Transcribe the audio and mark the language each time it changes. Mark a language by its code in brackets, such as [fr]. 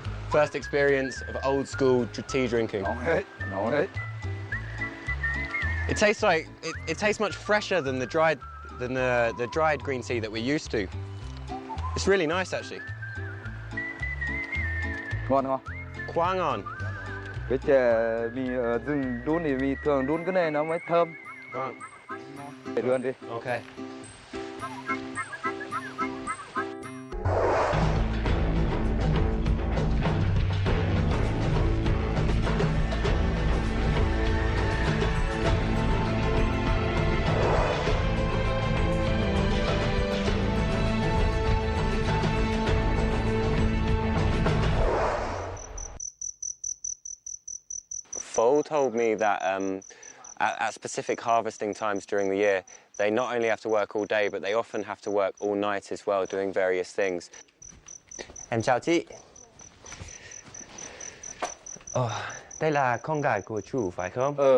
[en] First experience of old school tea drinking. [vi] Nóng hết, nóng hết. [en] It tastes like it tastes much fresher than the dried green tea that we're used to. It's really nice actually. [vi] Ngon không? Quá ngon. Cái chè mì ở rừng đun thì mì thường đun cái này nó mới thơm. Vâng. Để luôn đi. [en] Okay. Fo told me that at specific harvesting times during the year, they not only have to work all day, but they often have to work all night as well, doing various things. [vi] Em chào chị. Đây là con gái của chú, phải không?